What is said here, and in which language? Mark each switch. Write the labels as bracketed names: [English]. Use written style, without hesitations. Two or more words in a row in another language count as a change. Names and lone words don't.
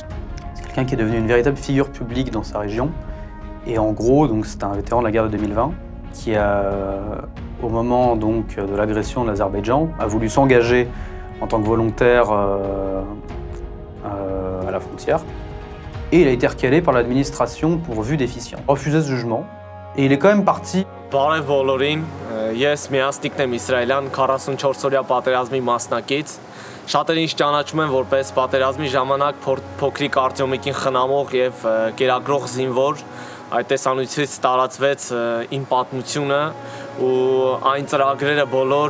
[French] C'est quelqu'un qui est devenu une véritable figure publique dans sa région. Et en gros, donc, c'est un vétéran de la guerre de 2020 qui, au moment donc, de l'agression de l'Azerbaïdjan, a voulu s'engager en tant que volontaire à la frontière. Et il a été recalé par l'administration pour vue déficiente. Refusé ce jugement. Et il est quand même parti. [Armenian] Բարև բոլորին, ես Միասնիկն եմ Իսրայելյան 44-օրյա պատերազմի մասնակից։ Շատերին ինձ ճանաչում են որպես պատերազմի ժամանակ փոքրիկ Արտյոմիկին խնամող եւ կերակրող զինվոր։ Այդ տեսանյութից տարածվեց իմ պատմությունը ու այն ծրագրերը բոլոր,